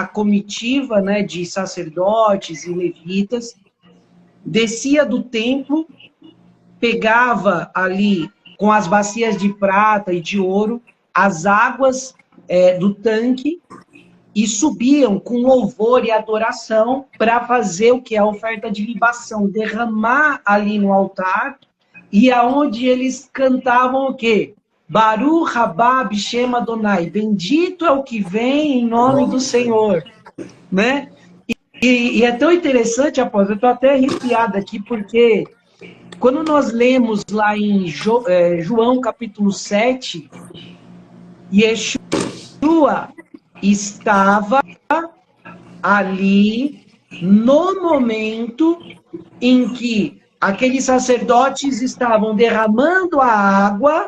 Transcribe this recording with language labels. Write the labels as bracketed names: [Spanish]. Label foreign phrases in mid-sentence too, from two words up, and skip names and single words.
[Portuguese] comitiva, né, de sacerdotes e levitas, descia do templo, pegava ali com as bacias de prata e de ouro as águas do tanque e subiam com louvor e adoração para fazer o que é a oferta de libação, derramar ali no altar, e aonde eles cantavam o quê? [Hebrew] ברוך הבא בשם אדוני, [Portuguese] bendito é o que vem em nome do Senhor, né? E é tão interessante, apóstolo, eu estou até arrepiado aqui, porque quando nós lemos lá em João capítulo 7, Yeshua estava ali no momento em que aqueles sacerdotes estavam derramando a água.